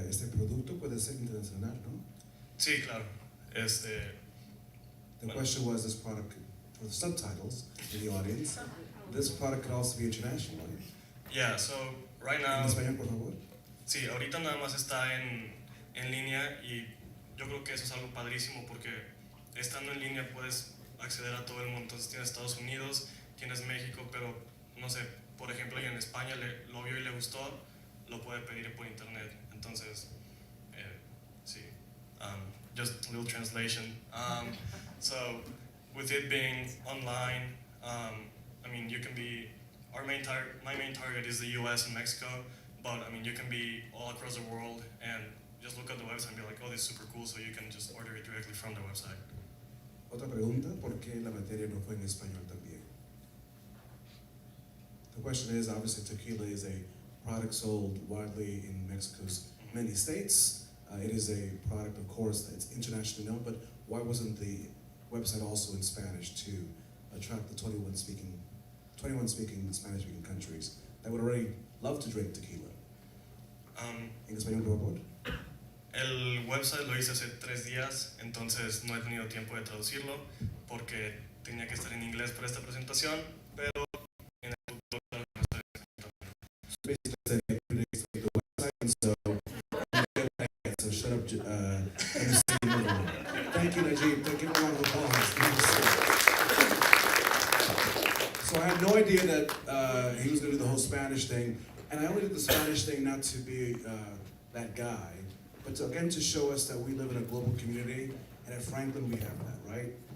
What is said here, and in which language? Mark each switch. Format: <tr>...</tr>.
<es>Este producto puede ser internacional, ¿no? Sí, claro.</es> <en>The question was this product, for the subtitles in the audience, this product could also be international, right? Yeah, so right now.</en> <es>En español, por favor. Sí, ahorita nada más está en línea y yo creo que eso es algo padrísimo porque estando en línea puedes acceder a todo el mundo. Entonces tienes Estados Unidos, tienes México, pero no sé, por ejemplo, alguien en España lo vio y le gustó, lo puede pedir por internet. Entonces, sí,</es> <en>just a little translation. So with it being online, I mean, you can be, my main target is the US and Mexico, but I mean, you can be all across the world and just look at the website and be like, oh, this is super cool, so you can just order it directly from the website.</en> <es>Otra pregunta, ¿por qué la materia no fue en español también?</es> <en>The question is, obviously tequila is a product sold widely in Mexico's many states. It is a product, of course, that's internationally known, but why wasn't the website also in Spanish to attract the 21 speaking Spanish-speaking countries that would already love to drink tequila?</en> <es>En español, por favor. El website lo hice hace 3 días, entonces no he tenido tiempo de traducirlo porque tenía que estar en inglés para esta presentación, pero en el futuro</es> <en>So shut up, thank you, Najib. Thank you, everyone for So I had no idea that he was going to do the whole Spanish thing, and I only did the Spanish thing not to be that guy, but again to show us that we live in a global community, and at Franklin we have that, right?</en>